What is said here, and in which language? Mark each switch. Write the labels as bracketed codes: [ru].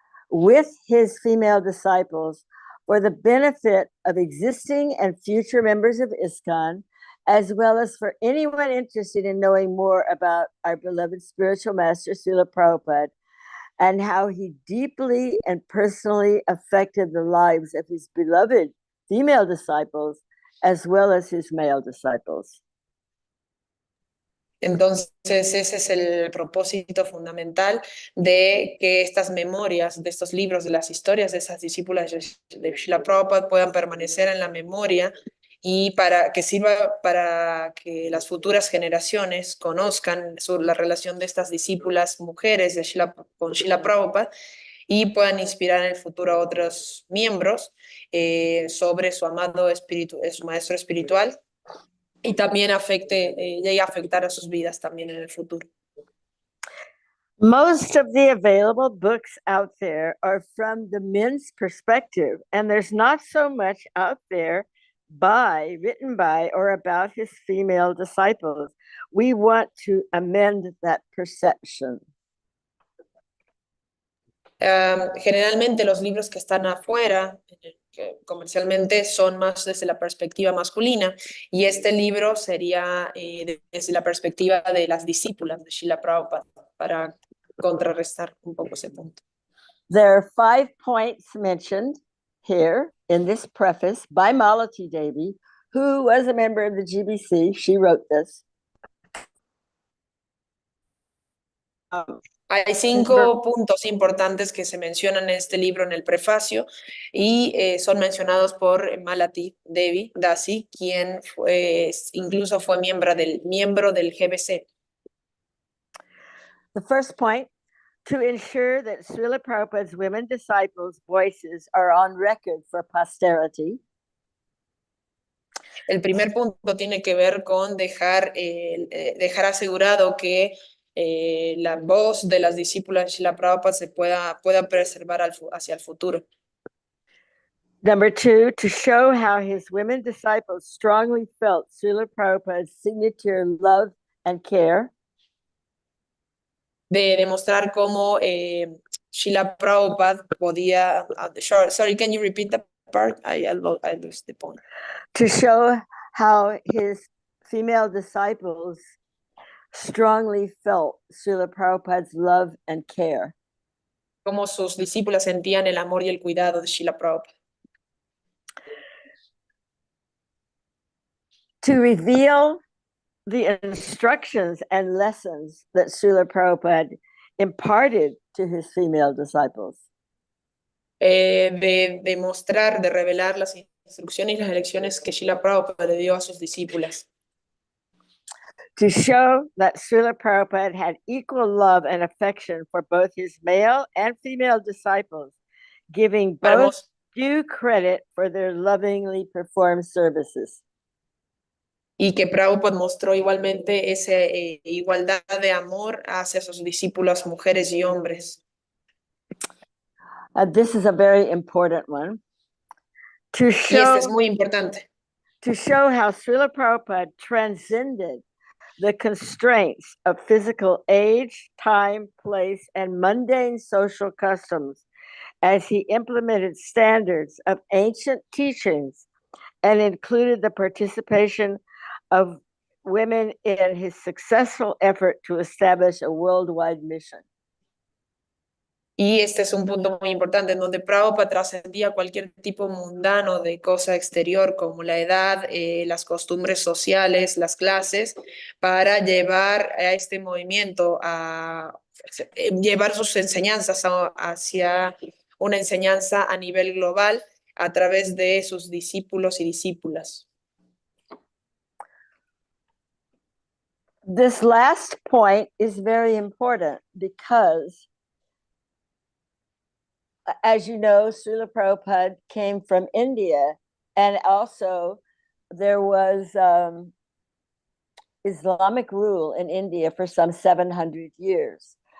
[en] with his female disciples for the benefit of existing and future members of ISKCON, as well as for anyone interested in knowing more about our beloved spiritual master, Śrīla Prabhupada, and how he deeply and personally affected the lives of his beloved female disciples, as well as his male disciples. [es] Entonces, ese es el propósito fundamental de que estas memorias, de estos libros, de las historias de esas discípulas de Śrīla Prabhupāda puedan permanecer en la memoria y para que sirva para que las futuras generaciones conozcan la relación de estas discípulas mujeres con Śrīla Prabhupāda y puedan inspirar en el futuro a otros miembros sobre su amado su maestro espiritual, y también llegue a afectar a sus vidas también en el futuro. [en] Most of the available books out there are from the men's perspective, and there's not so much out there written by or about his female disciples. We want to amend that perception. [es] Generalmente los libros que están afuera comercialmente son más desde la perspectiva masculina, y este libro sería desde la perspectiva de las discípulas de Śrīla Prabhupāda, para contrarrestar un poco ese punto. [en] There are 5 points mentioned here in this preface by Malati Devi, who was a member of the GBC. She wrote this. [es] Hay 5 puntos importantes que se mencionan en este libro en el prefacio y son mencionados por Malati Devi, Dasi, quien incluso fue miembro del GBC. [en] The first point, to ensure that Śrīla Prabhupāda's women disciples' voices are on record for posterity. [es] El primer punto tiene que ver con dejar asegurado que la voz de las discípulas de Śrīla Prabhupāda se pueda preservar hacia el futuro. [en] Number 2, to show how his women disciples strongly felt Śrīla Prabhupāda's signature love and care. [es] De demostrar cómo Śrīla Prabhupāda podía... [en] sorry, can you repeat that part? I lost the point. To show how his female disciples strongly felt Śrīla Prabhupāda's love and care. [es] Cómo sus discípulas sentían el amor y el cuidado de Śrīla Prabhupāda. [en] To reveal the instructions and lessons that Śrīla Prabhupāda imparted to his female disciples. [es] De demostrar, de revelar las instrucciones y las lecciones que Śrīla Prabhupāda le dio a sus discípulas. [en] To show that Śrīla Prabhupāda had equal love and affection for both his male and female disciples, giving both due credit for their lovingly performed services. [es] Y que Prabhupada mostró igualmente esa igualdad de amor hacia sus discípulos, mujeres y hombres. [en] This is a very important one. To [es] Y [en] show, [es] este es muy importante. [en] to show how Śrīla Prabhupāda transcended the constraints of physical age, time, place, and mundane social customs as he implemented standards of ancient teachings and included the participation of women in his successful effort to establish a worldwide mission. [es] Y este es un punto muy importante en donde Prabhupada trascendía cualquier tipo mundano de cosa exterior como la edad, las costumbres sociales, las clases, para llevar a este movimiento a llevar sus enseñanzas hacia una enseñanza a nivel global a través de sus discípulos y discípulas. [en] This last point is very important because, as you know, Śrīla Prabhupāda came from India, and also there was Islamic rule in India for some 700 years.